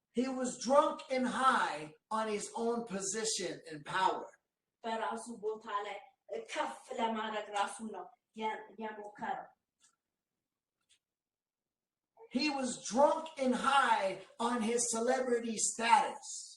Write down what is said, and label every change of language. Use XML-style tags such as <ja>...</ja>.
<en>He was drunk and high on his own position and power.</en> <am>በራሱ ቦታ ላይ ከፍ ለማድረግ ራሱ ነው የሞከረው።</am> <en>He was drunk and high on his celebrity status.</en>